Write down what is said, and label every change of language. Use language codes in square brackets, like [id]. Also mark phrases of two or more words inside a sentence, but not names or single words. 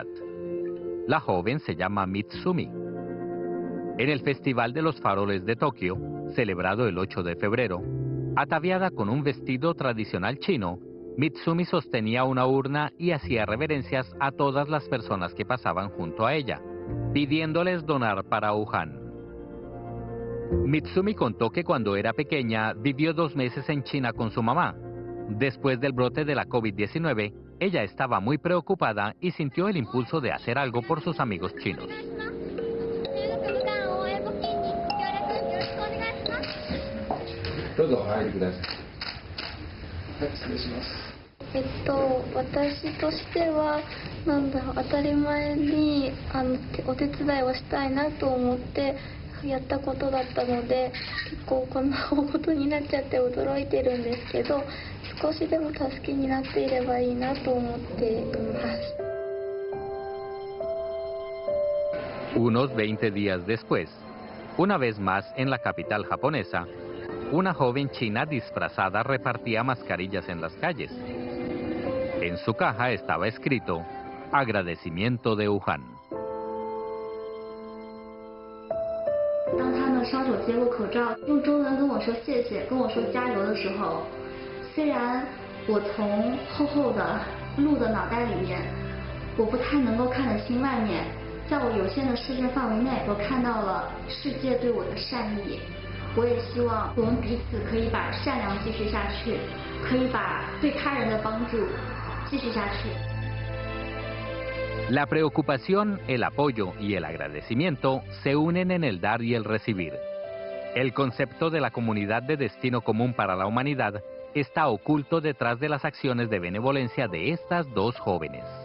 [es] La joven se llama Mitsumi. En el Festival de los Faroles de Tokio, celebrado el 8 de febrero, ataviada con un vestido tradicional chino, Mitsumi sostenía una urna y hacía reverencias a todas las personas que pasaban junto a ella, pidiéndoles donar para Wuhan. Mitsumi contó que cuando era pequeña vivió 2 meses en China con su mamá. Después del brote de la COVID-19, ella estaba muy preocupada y sintió el impulso de hacer algo por sus amigos chinos. [ja] どうぞお入りください。はい、失礼します。私としては、なんだろう、当たり前にお手伝いをしたいなと思ってやったことだったので、結構こんな大事になっちゃって驚いてるんですけど、少しでも助けになっていればいいなと思っています。 [es] Unos 20 días después, una vez más en la capital japonesa, una joven china disfrazada repartía mascarillas en las calles. En su caja estaba escrito agradecimiento de Wuhan. [zh] 当他们双手接过口罩，用中文跟我说谢谢，跟我说加油的时候，虽然我从厚厚的鹿的脑袋里面，我不太能够看得清外面，在我有限的视线范围内，我看到了世界对我的善意。我也希望我们彼此可以把善良继续下去，可以把对他人的帮助继续下去。 [es] La preocupación, el apoyo y el agradecimiento se unen en el dar y el recibir. El concepto de la comunidad de destino común para la humanidad está oculto detrás de las acciones de benevolencia de estas dos jóvenes.